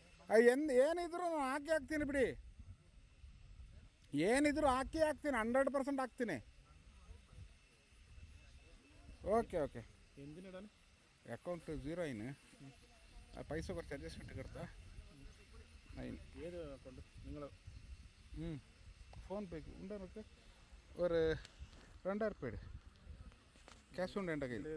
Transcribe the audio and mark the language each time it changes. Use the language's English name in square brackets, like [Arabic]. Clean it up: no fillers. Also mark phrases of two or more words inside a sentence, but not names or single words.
[Kannada] ಏನಿದ್ರು ನಾನು ಹಾಕ್ತೀನಿ ಬಿಡಿ, ಏನಿದ್ರು ಹಾಕ್ತೀನಿ, 100% ಹಾಕ್ತೀನಿ. [English] okay okay [Malayalam] എന്തിനിടാൻ അക്കൗണ്ട് 0 ആയിന് പൈസ കുറച്ച് അഡ്ജസ്റ്റ്മെൻറ്റ് കിടത്താ അതിന് ഏത് അക്കൗണ്ട് നിങ്ങൾ ഫോൺ പേക്ക് ഉണ്ട് എനിക്ക് ഒരു 2000 രൂപ ക്യാഷ് ഉണ്ട് എൻ്റെ കയ്യിൽ.